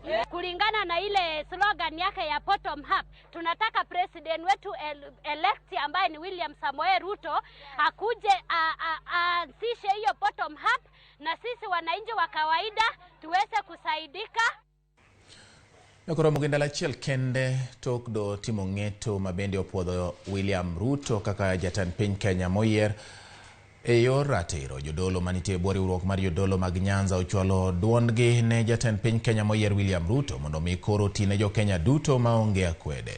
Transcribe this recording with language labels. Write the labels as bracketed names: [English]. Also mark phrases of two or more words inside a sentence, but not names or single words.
[Swahili] Kulingana na ile slogan yake ya [English] bottom up, [Swahili] tunataka president wetu elect ambaye ni William Samoei Ruto akuje aanzishe hiyo [English] bottom up, [Swahili] na sisi wananchi wa kawaida tuweze kusaidika. [Luo (Kenya and Tanzania)] Nekoro mugenda lachiel kende tok do timo ng'eto mabende opuodho William Ruto kaka jatend piny Kenya moyier e yor ratiro. Jodolo manitie bwo riwruok mar jodolo mag Nyanza ochwalo duondgi ne jatend piny Kenya moyier William Ruto mondo mi koro tine jo Kenya duto maonge akwede.